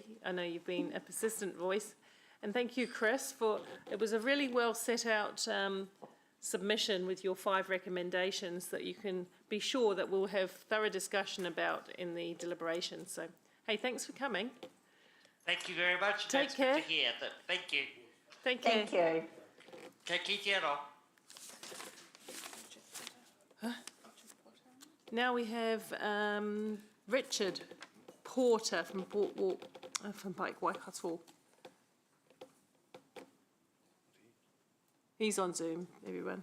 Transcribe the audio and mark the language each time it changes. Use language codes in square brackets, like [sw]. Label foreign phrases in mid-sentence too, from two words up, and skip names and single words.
[en] I know you've been a persistent voice. And thank you, Chris, it was a really well set out submission with your 5 recommendations that you can be sure that we'll have thorough discussion about in the deliberations. So, hey, thanks for coming. Thank you very much. Take care. Good to hear that. Thank you. Thank you. Thank you. [mi] Ka kite anō. [en] Now we have Richard Porter from Bike Waikato. He's on Zoom, everyone.